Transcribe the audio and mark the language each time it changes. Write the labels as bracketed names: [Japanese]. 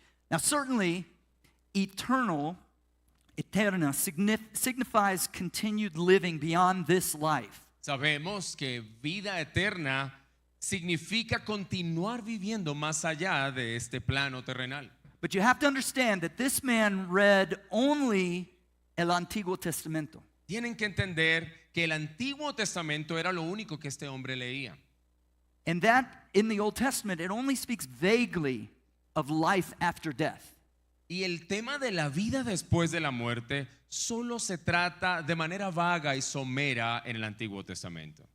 [English] Now certainly, eterna, signifies continued living beyond this life. [Spanish] Sabemos que vida eterna significa continuar viviendo más allá de este plano terrenal. [English] But you have to understand that this man read only [Spanish] el Antiguo Testamento. Tienen que entender que el Antiguo Testamento era lo único que este hombre leía. [English] And that in the Old Testament, it only speaks vaguely of life after death. [Spanish] Y el tema de la vida después de la muerte solo se trata de manera vaga y somera en el Antiguo Testamento.